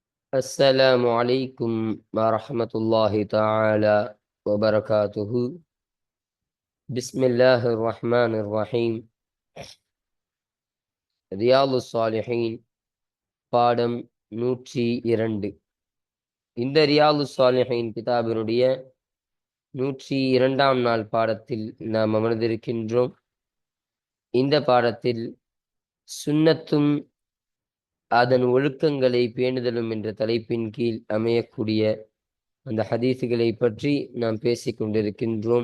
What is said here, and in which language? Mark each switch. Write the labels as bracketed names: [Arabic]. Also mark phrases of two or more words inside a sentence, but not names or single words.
[Arabic] السلام عليكم ورحمة الله تعالى وبركاته. بسم الله الرحمن الرحيم. [Tamil] ரியாலு சாலிஹீன் பாடம் 102. இந்த ரியாலு சாலிஹீன் கிதாபினுடைய 102ஆம் நாள் பாடத்தில் நாம் அமர்ந்திருக்கின்றோம். இந்த பாடத்தில் சுன்னத்தும் அதன் ஒழுக்கங்களை பேணுதலும் என்ற தலைப்பின் கீழ் அமையக்கூடிய அந்த ஹதீஸுகளை பற்றி நாம் பேசிக் கொண்டிருக்கின்றோம்.